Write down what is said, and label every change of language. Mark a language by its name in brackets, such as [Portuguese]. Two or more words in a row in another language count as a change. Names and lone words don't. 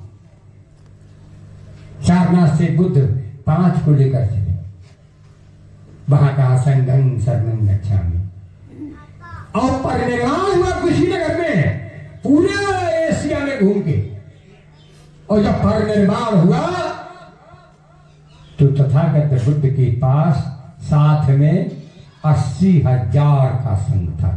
[Hindi] सारनाथ से बुद्ध 5 को लेकर चले। [Pali] वहां कहा संघं शरणं गच्छामि, [Hindi] और परिनिर्वाण हुआ कुशीनगर में, पूरे एशिया में घूम के। और जब परिनिर्वाण हुआ तो तथागत बुद्ध के पास साथ में 80,000 का संघ था।